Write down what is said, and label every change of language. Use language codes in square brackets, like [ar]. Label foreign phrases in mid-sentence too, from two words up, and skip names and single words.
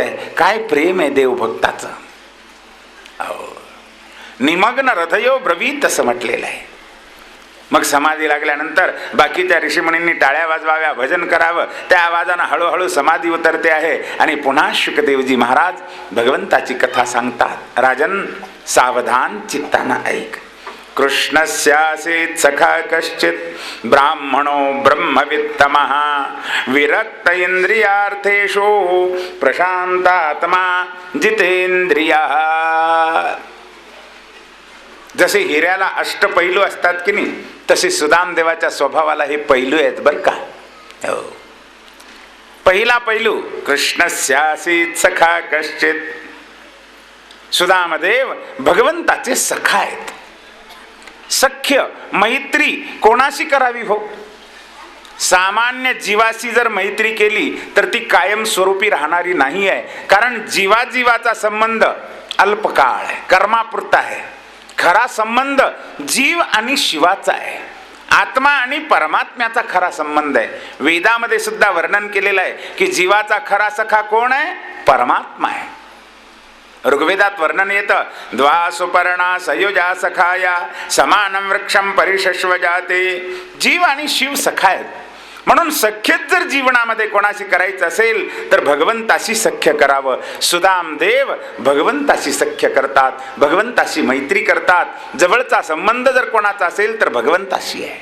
[mr] काय प्रेम आहे देवभक्ताचं. [sa] निमग्न हृदयो ब्रवीत [mr] असं म्हटलेलं आहे. मग समाधी लागल्यानंतर बाकीच्या ऋषीमुनींनी टाळ्या वाजवाव्या, भजन करावं. त्या आवाजानं हळूहळू समाधी उतरते आहे आणि पुन्हा शुकदेवजी महाराज भगवंताची कथा सांगतात. राजन, सावधान चित्तानं ऐक. [sa] कृष्णस्यासीत् सखा कश्चित् ब्राह्मणो ब्रह्मवित्तमः विरक्त इंद्रियार्थेषु प्रशांतात्मा जितेंद्रियः. [mr] जसे हिऱ्याला अष्टपैलू असतात की नाही, तसे सुदामदेवाच्या स्वभावाला हे पैलू आहेत बरं का. हो. पहिला पैलू, [sa] कृष्णस्यासीत् सखा कश्चित्. [mr] सुदामदेव भगवंताचे सखा आहेत. सख्य, मैत्री कोणाशी करावी हो? सामान्य जीवाशी जर मैत्री केली तर ती कायम स्वरूपी राहणारी नाही आहे. कारण जीवाजीवाचा संबंध अल्पकाळ आहे, कर्मापुरता आहे. खरा संबंध जीव आणि शिवाचा आहे, आत्मा आणि परमात्म्याचा खरा संबंध आहे. वेदामध्ये सुद्धा वर्णन केलेलं आहे की जीवाचा खरा सखा कोण आहे? परमात्मा आहे. ऋग्वेदात वर्णन येतं, [sa] द्वा सुपर्णा सयुजा सखाया समानं वृक्षं परिशश्व जाते. [mr] जीव आणि शिव सखा आहेत. म्हणून सख्यच जर जीवनामध्ये कोणाशी करायचं असेल तर भगवंताशी सख्य करावं. सुदामदेव भगवंताशी सख्य करतात, भगवंताशी मैत्री करतात. जवळचा संबंध जर कोणाचा असेल तर भगवंताशी आहे.